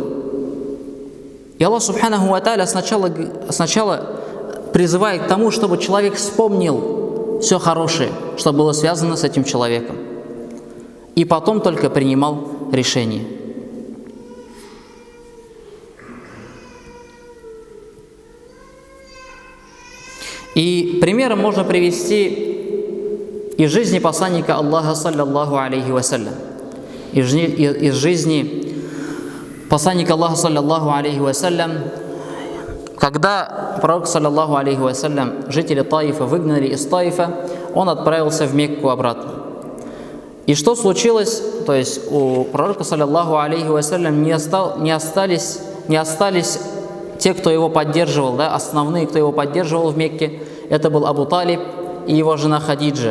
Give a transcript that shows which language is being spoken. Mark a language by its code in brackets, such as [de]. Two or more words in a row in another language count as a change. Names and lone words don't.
[ru] И Аллах [ar] سبحانه وتعالى [ru] сначала призывает к тому, чтобы человек вспомнил все хорошее, что было связано с этим человеком, и потом только принимал решение. И примером можно привести из жизни посланника Аллаха, [ar] صلى الله عليه وسلم, [ru] из жизни посланника Аллаха, [ar] صلى الله عليه وسلم, [ru] когда пророк, [ar] صلى الله عليه وسلم, [ru] жители Таифа выгнали из Таифа, он отправился в Мекку обратно. И что случилось? То есть у пророка, [ar] صلى الله عليه وسلم, [ru] не остались те, кто его поддерживал, да, основные, кто его поддерживал в Мекке, это был Абу Талиб и его жена Хадиджа.